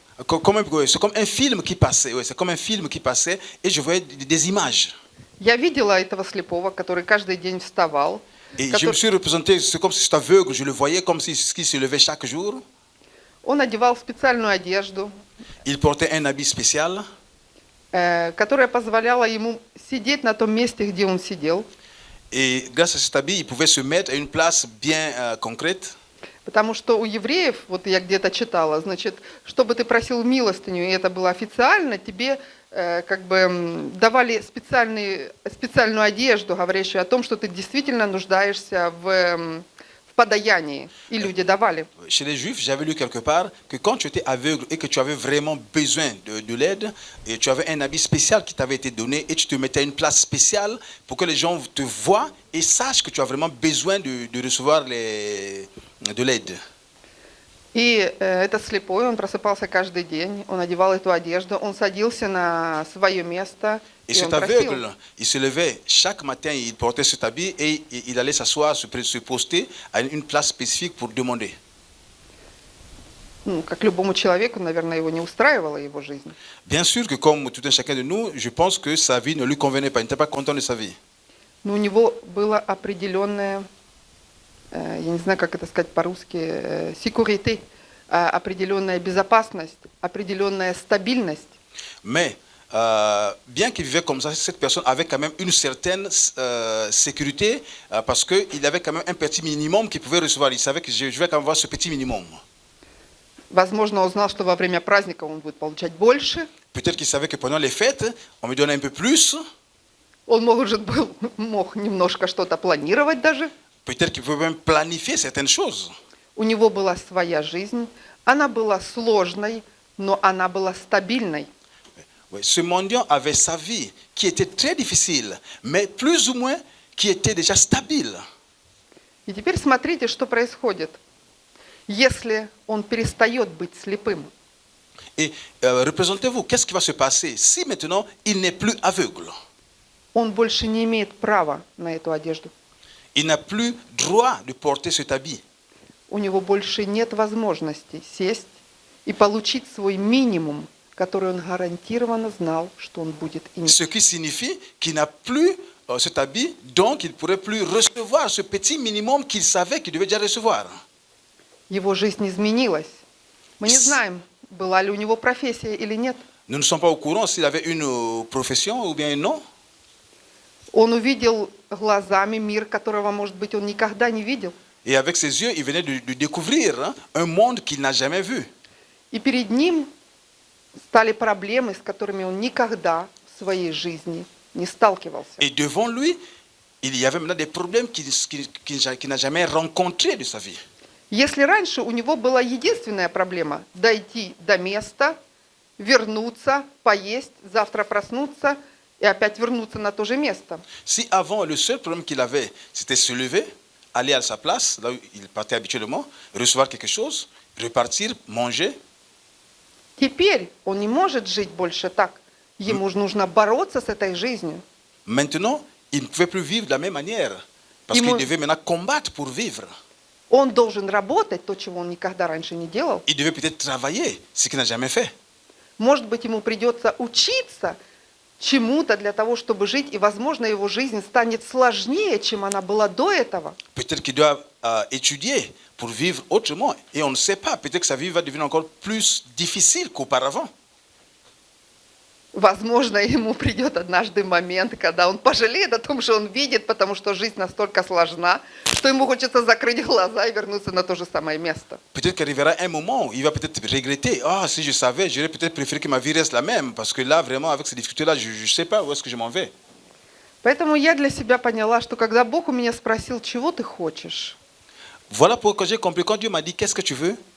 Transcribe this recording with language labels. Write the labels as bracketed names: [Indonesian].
[French] c'est comme un film qui passait, ouais, c'est comme un film qui passait et je voyais des images. [Russian] Я видела этого слепого, который каждый день вставал. [French] Et je me suis représenté, c'est comme si c'était aveugle, je le voyais comme si il se levait chaque jour. [Russian] Он одевал специальную одежду, [French] Il portait un habit spécial [Russian] которая позволяла ему сидеть на том месте, где он сидел. [French] et grâce à cet habit, il pouvait se mettre à une place bien concrète. [Russian] Потому что у евреев, вот я где-то читала, значит, чтобы ты просил милостыню, и это было официально, тебе как бы давали специальную одежду, говорящую о том, что ты действительно нуждаешься в подаянии, и люди давали. [French] Chez les Juifs, j'avais lu quelque part que quand tu étais aveugle et que tu avais vraiment besoin de l'aide, et tu avais un habit spécial qui t'avait été donné et tu te mettais à une place spéciale pour que les gens te voient et sachent que tu as vraiment besoin de recevoir de l'aide. [Russian] И этот слепой, он просыпался каждый день, он одевал эту одежду, он садился на свое место, [French] Et [Russian] и он [French] cet [Russian] просил. [French] aveugle, il se levait chaque matin, il portait cet habit et il allait s'asseoir, se poster à une place spécifique pour demander. [Russian] Ну, как любому человеку, наверное, его не устраивала его жизнь. [French] Bien sûr que comme tout un chacun de nous, je pense que sa vie ne lui convenait pas, il n'était pas content de sa vie. [Russian] Но у него было определенное, я не знаю, как это сказать по-русски, sécurité, определенная безопасность, определенная стабильность. [French] Mais bien qu'il vivait comme ça, cette personne avait quand même une certaine sécurité parce qu'il avait quand même un petit minimum qu'il pouvait recevoir. Il savait que je vais quand même avoir ce petit minimum. [Russian] Возможно, он знал, что во время праздника он будет получать больше. [French] Peut-être qu'il savait que pendant les fêtes, on me donnait un peu plus. [Russian] Он, мог немножко что-то планировать даже. [French] Peut-être qu'il pouvait même planifier certaines choses. [Russian] У него была своя жизнь. Она была сложной, но она была стабильной. [French] Oui, ce mendiant avait sa vie qui était très difficile, mais plus ou moins qui était déjà stable. [Russian] И теперь смотрите, что происходит, если он перестает быть слепым. [French] Et représentez-vous, qu'est-ce qui va se passer si maintenant il n'est plus aveugle? [Russian] Он больше не имеет права на эту одежду. [French] Il n'a plus droit de porter cet habit. [Russian] У него больше нет возможности сесть и получить свой минимум, который он гарантированно знал, что он будет иметь. [French] Ce qui signifie qu'il n'a plus cet habit, donc il ne pourrait plus recevoir ce petit minimum qu'il savait qu'il devait déjà recevoir. [Russian] Его жизнь изменилась. Мы не знаем, была ли у него профессия или нет. [French] Nous ne sommes pas au courant s'il avait une profession ou bien non. [Russian] Он увидел глазами мир, которого, может быть, он никогда не видел. [French] Et avec ses yeux, il venait de découvrir un monde qu'il n'a jamais vu. [Russian] И перед ним стали проблемы, с которыми он никогда в своей жизни не сталкивался. [French] Et devant lui, il y avait maintenant des problèmes qu'il n'a jamais rencontrés de sa vie. [Russian] Если раньше у него была единственная проблема – дойти до места, вернуться, поесть, завтра проснуться и опять вернуться на то же место. [French] Si avant, le seul problème qu'il avait, c'était se lever, aller à sa place, là où il partait habituellement, recevoir quelque chose, repartir, manger. [Russian] Теперь он не может жить больше так. Ему нужно бороться с этой жизнью. [French] Maintenant, il ne pouvait plus vivre de la même manière, parce qu'il devait maintenant combattre pour vivre. [Russian] Он должен работать, то, чего он никогда раньше не делал. [French] Il devait peut-être travailler, ce qu'il n'a jamais fait. [Russian] Может быть, ему придется учиться чему-то для того, чтобы жить, и, возможно, его жизнь станет сложнее, чем она была до этого. [French] Peut-être qu'il doit étudier pour vivre autrement, et on ne sait pas, peut-être que sa vie va devenir encore plus difficile qu'auparavant. [Russian] Возможно, ему придет однажды момент, когда он пожалеет о том, что он видит, потому что жизнь настолько сложна, что ему хочется закрыть глаза и вернуться на то же самое место. [French] Peut-être qu'arrivera un moment où il va peut-être regretter. Ah, si je savais, j'aurais peut-être préféré que ma vie reste la même, parce que là, vraiment, avec ces difficultés-là, je ne sais pas où est-ce que je m'en vais. [Russian] Поэтому я для себя поняла, что когда Бог у меня спросил, чего ты хочешь, [French] Voilà pourquoi j'ai compris. Quand Dieu m'a dit, qu'est-ce que tu veux?